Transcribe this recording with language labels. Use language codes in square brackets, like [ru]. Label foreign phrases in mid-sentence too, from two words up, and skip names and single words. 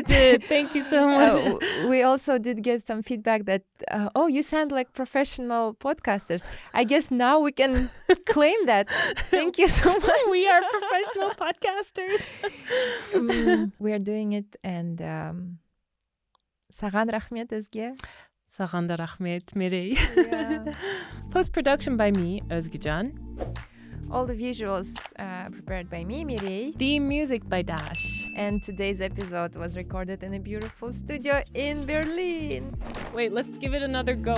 [en] did. Thank you so much. We also did get some feedback that, you sound like professional podcasters. I guess now we can claim that. Thank you so much. We are professional podcasters. We are doing it, and [kk] Саған рахмет өзге. Саған да рахмет, Mirey. [en] Post-production by me, Özgecan. All the visuals prepared by me, Mirey. Theme music by Dash. And today's episode was recorded in a beautiful studio in Berlin. Wait, let's give it another go.